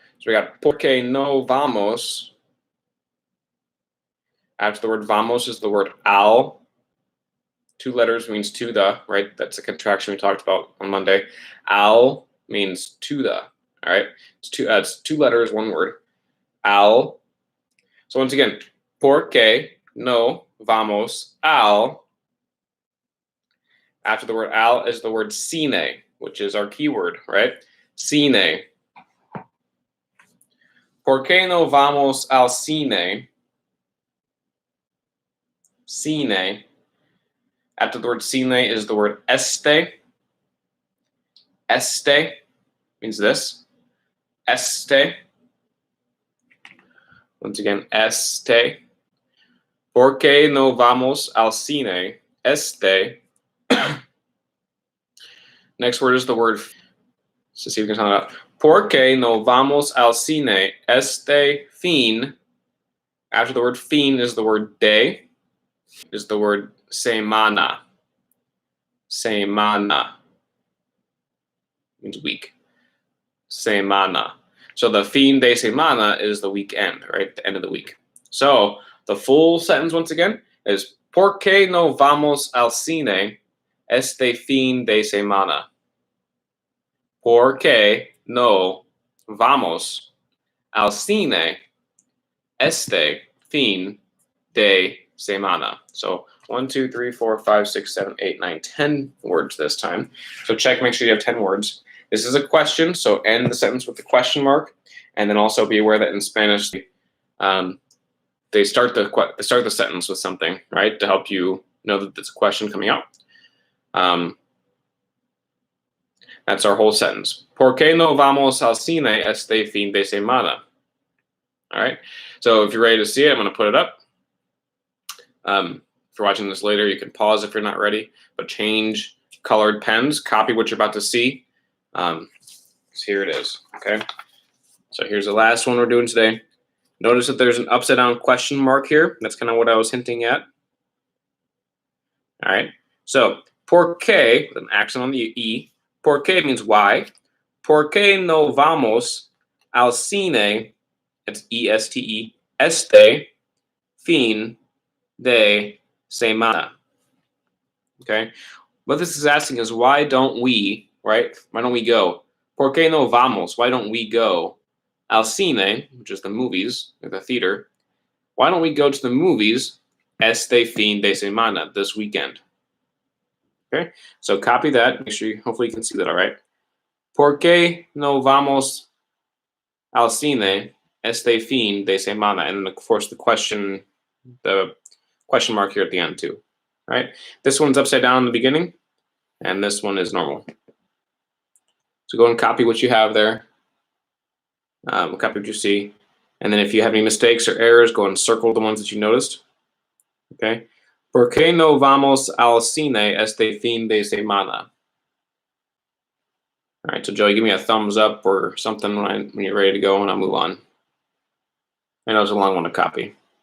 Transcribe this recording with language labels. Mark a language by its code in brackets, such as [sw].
[en] So we got [es] por qué no vamos. [en] After the word vamos is the word al. 2 letters means to the, right? That's a contraction we talked about on Monday. Al means to the, all right? It's 2 letters, 1 word. Al. So once again, [es] por qué no vamos al. [en] After the word al is the word cine, which is our keyword, right? [es] Cine. ¿Por qué no vamos al cine? [en] Cine. After the word cine is the word este. Este means this. Este. Once again, [es] este. ¿Por qué no vamos al cine? Este. [en] Next word is the word. So see if we can tell it out. [es] ¿Por qué no vamos al cine este fin? [en] After the word fin is the word de. Is the word semana. Semana means week. Semana. So the [es] fin de semana [en] is the weekend, right? The end of the week. So the full sentence once again is [es] ¿Por qué no vamos al cine este fin de semana? ¿Por qué no vamos al cine este fin de semana? [en] So 1, 2, 3, 4, 5, 6, 7, 8, 9, 10 words this time. So check, make sure you have 10 words. This is a question, so end the sentence with the question mark, and then also be aware that in Spanish, they start the sentence with something, right, to help you know that there's a question coming out. That's our whole sentence. [es] ¿Por qué no vamos al cine este fin de semana? [en] All right. So if you're ready to see it, I'm going to put it up. If you're watching this later, you can pause if you're not ready, but change colored pens, copy what you're about to see. So here it is, okay? So here's the last one we're doing today. Notice that there's an upside down question mark here. That's kind of what I was hinting at. All right, so por qué, with an accent on the E, [es] por qué [en] means why. [es] ¿Por qué no vamos al cine? [en] It's E-S-T-E. [es] Este fin de semana. Okay. [en] What this is asking is why don't we, right? Why don't we go? [es] ¿Por qué no vamos? [en] Why don't we go [es] al cine, [en] which is the movies, or the theater? Why don't we go to the movies [es] este fin de semana, [en] this weekend? Okay, so copy that. Make sure hopefully you can see that all right. [es] ¿Por qué no vamos al cine este fin de semana? [en] And then, of course, the question mark here at the end too. All right, this one's upside down in the beginning, and this one is normal. So go and copy what you have there. Copy what you see. And then if you have any mistakes or errors, go and circle the ones that you noticed. Okay. [es] ¿Por qué no vamos al cine este fin de semana? [en] All right, so Joey, give me a thumbs up or something when you're ready to go, and I'll move on. I know it's a long one to copy.